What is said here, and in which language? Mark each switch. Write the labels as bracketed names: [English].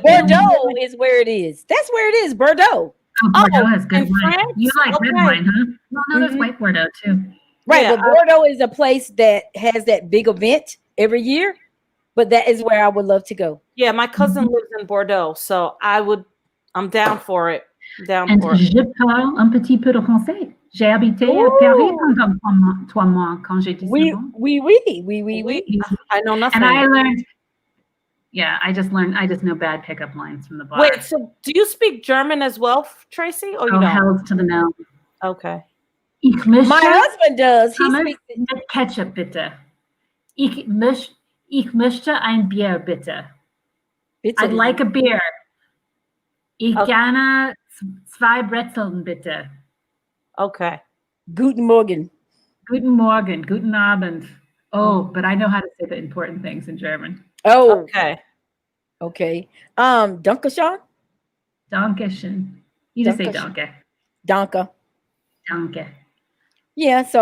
[English] Bordeaux is where it is. That's where it is. Bordeaux. Bordeaux has good wine. France? You like red wine, huh? Well, no, there's white Bordeaux too. Right, but Bordeaux is a place that has that big event every year. But that is where I would love to go. Yeah, my cousin lives in Bordeaux, so I'm down for it. [French] Je parle un petit peu de français. J'ai habité à Paris pendant 3 mois quand j'étais [English] Oui. I know nothing. And I learned. Yeah, I just know bad pickup lines from the bar. Wait, so do you speak German as well, Tracy? Or you don't? Hells to the no. Okay. My husband does. He speaks [German] mit Ketchup, bitte. Ich möchte ein Bier, bitte. [English] I'd like a beer. [German] Ich gerne 2 Brezeln, bitte. [English] Okay. [German] Guten Morgen. Guten Morgen. Guten Abend. [English] Oh, but I know how to say the important things in German. Oh. Okay. [German] Dankeschön? Dankeschön. [English] You just say danke. [German] Danke. Danke. [English] Yeah, so